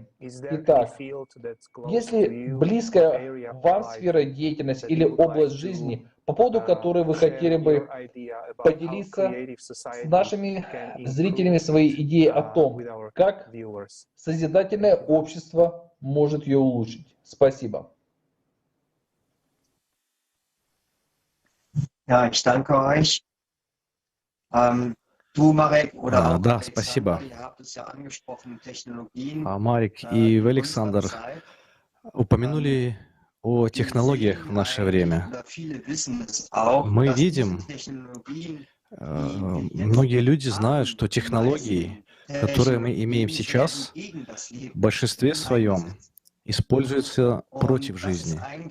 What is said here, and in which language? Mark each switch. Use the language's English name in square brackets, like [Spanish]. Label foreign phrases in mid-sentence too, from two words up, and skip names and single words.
[Russian] Итак, если близкая вам сфера деятельности или область жизни, по поводу которой вы хотели бы поделиться с нашими зрителями своей идеей о том, как созидательное общество может ее улучшить. Спасибо. [German] Ja, ich danke euch. Du, Marek, oder auch [Russian] Да, спасибо. [German] ihr habt es ja angesprochen, Technologien. [Russian] Марик и Александр упомянули о технологиях в наше время. Мы видим, многие люди знают, что технологии, которые мы имеем сейчас, в большинстве своем используются против жизни.